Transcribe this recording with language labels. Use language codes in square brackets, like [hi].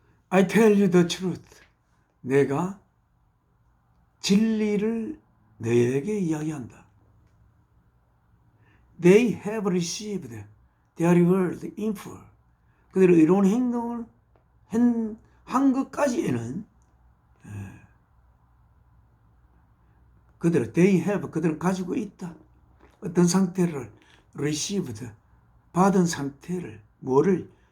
[en] I tell you the truth. [ko] 내가 진리를 너에게 이야기한다. [en] They have received their reward in full. [ko] 그들의 이런 행동을 한 것까지는 그들은 가지고 있다. 어떤 상태를 received, 받은 상태를, 뭐를?